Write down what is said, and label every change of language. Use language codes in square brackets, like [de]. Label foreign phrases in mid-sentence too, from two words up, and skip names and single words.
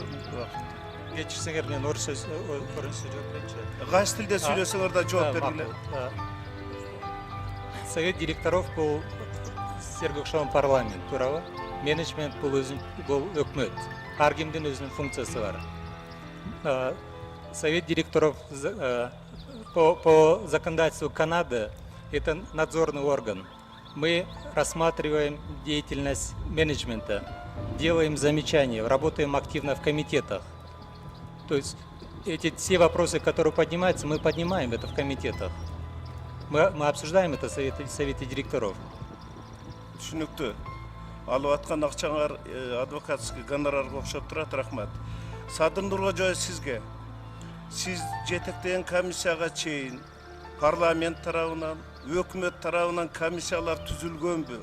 [ky] Кечирсеңер, мен орыс сөз жооп берейинчи. Кайсы тилде сүйлөсөңөр да жооп бергиле. [ru] Совет директоров [ky] бул силерге окшогон парламент, туурабы? Менеджмент бул өкмөт. Ар кимдин өзүнүн функциясы бар. [ru] Совет директоров по законодательству Канады это надзорный орган. Мы рассматриваем деятельность менеджмента, делаем замечания, работаем активно в комитетах. То есть эти все вопросы, которые поднимаются, мы поднимаем это в комитетах. Мы обсуждаем это в совете директоров. [ky] Түшүнүктүү. Алып аткан акчаңар [ru] адвокатский гонорарга [ky] окшоп турат, рахмат. Садыр Нуркожоев сизге. Сиз жетектеген комиссияга чейин парламент тарабынан, өкмөт тарабынан комиссиялар түзүлгөнбү?